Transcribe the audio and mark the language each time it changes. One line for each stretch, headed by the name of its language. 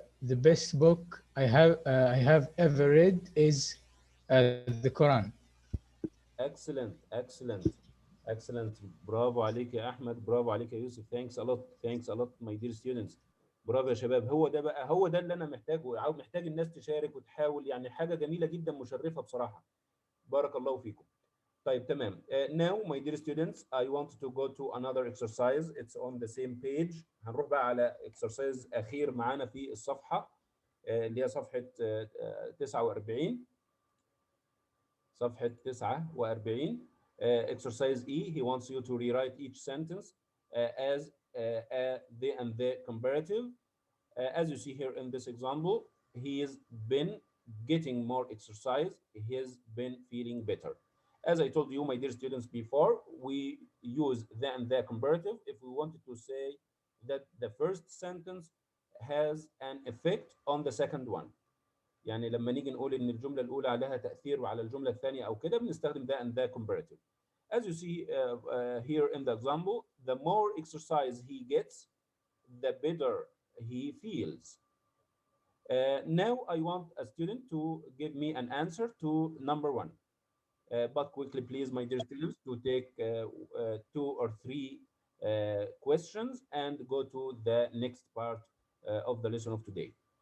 English: The best book I have ever read is the Quran. Excellent. Excellent.
Arabic: برافو عليك يا احمد، برافو عليك يا يوسف.
English: Thanks a lot my dear students.
Arabic: برافو يا شباب. هو ده بقى، هو ده اللي انا محتاجه، محتاج الناس تشارك وتحاول، يعني حاجه جميله جدا مشرفه بصراحه. بارك الله فيكم. طيب تمام.
English: Now my dear students I want to go to another exercise. It's on the same page.
Arabic: هنروح بقى على exercise اخير معانا في الصفحه، اللي هي صفحه 49. صفحه 49.
English: Exercise E, he wants you to rewrite each sentence as the and the comparative. As you see here in this example, he has been getting more exercise. He has been feeling better. As I told you, my dear students, before, we use the and the comparative if we wanted to say that the first sentence has an effect on the second one.
Arabic: يعني لما نيجي نقول ان الجمله الاولى عليها تاثير على الجمله الثانيه او كده، بنستخدم
English: the and the comparative. As you see here in the example, the more exercise he gets, the better he feels. Now I want a student to give me an answer to number one. But quickly, please, my dear students, to take 2 or 3 questions and go to the next part of the lesson of today.